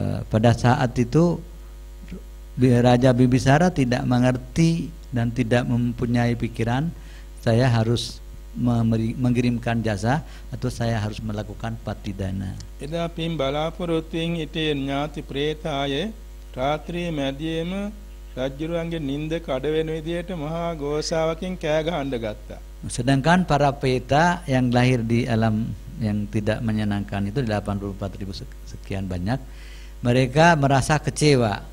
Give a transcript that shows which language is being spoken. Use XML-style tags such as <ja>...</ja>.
<id>Pada saat itu Raja Bimbisara tidak mengerti dan tidak mempunyai pikiran saya harus mengirimkan jasa atau saya harus melakukan patidana.</id> <si>එදා පින් බලාපොරොත්තුෙන් හිටිය ඥාති ප්‍රේත අය රාත්‍රියේ මැදියේම රජුරුවන්ගේ නිින්ද කඩ වෙන විදියට මහා ഘോഷාවකින් කෑ ගහන්න ගත්තා.</si> <id>Sedangkan para peta yang lahir di alam yang tidak menyenangkan itu 84.000 sekian banyak, mereka merasa kecewa.</id>